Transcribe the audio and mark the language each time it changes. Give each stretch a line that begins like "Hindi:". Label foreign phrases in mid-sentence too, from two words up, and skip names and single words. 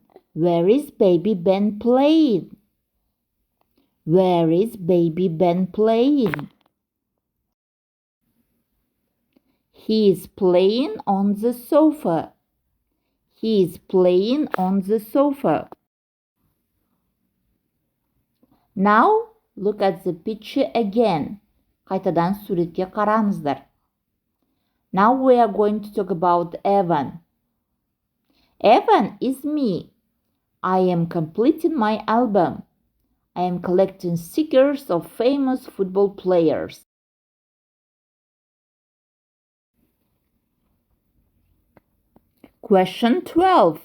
English: Where is Baby Ben playing? Where is Baby Ben playing? He is playing on the sofa. He is playing on the sofa. Now look at the picture again.
Kazakh: Қайтадан суретке қараңыздар.
English: Now we are going to talk about Evan. Evan is me. I am completing my album. I am collecting stickers of famous football players. Question 12.